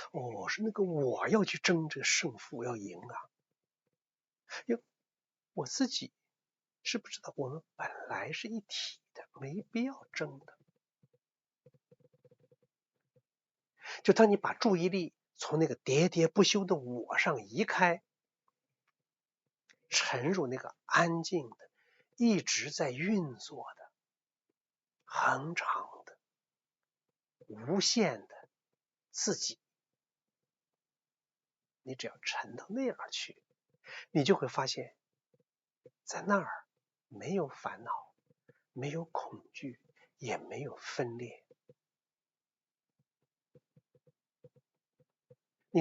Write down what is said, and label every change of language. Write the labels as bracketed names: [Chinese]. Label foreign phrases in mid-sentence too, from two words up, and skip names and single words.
[Chinese] 是那個我要去爭这個勝負，要贏啊。我自己知不知道我們本來是一體的，沒必要爭的。就當你把注意力從那個喋喋不休的我上移開，沉入那個安靜的一直在運作的恆常的無限的自己，你只要沉到那兒去，你就會發現在那兒沒有煩惱，沒有恐懼，也沒有分裂。